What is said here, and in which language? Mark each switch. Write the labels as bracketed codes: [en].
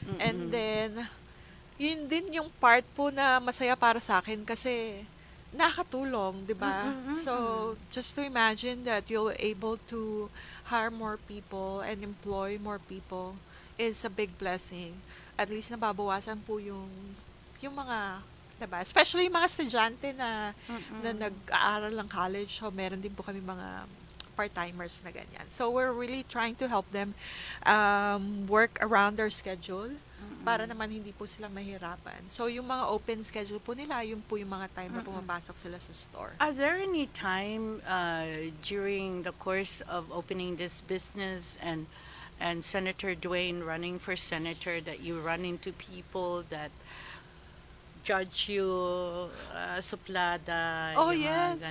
[en] And then [tl] yun din yung part po na masaya para sa akin kasi nakatulong, 'di ba? [en] So just to imagine that you're able to hire more people and employ more people is a big blessing. [tl] At least nababawasan po yung mga, 'di ba? Especially yung mga estudyante na nag-aaral ng college. So meron din po kami mga part-timers na ganyan. [en] So we're really trying to help them work around their schedule [tl] para naman hindi po silang mahirapan. So yung mga open schedule po nila, yun po yung mga time na pumapasok sila sa store. [en] Are there any time during the course of opening this business and Senator Dwayne running for senator that you run into people that judge you suplada? Oh, [tl] yung mga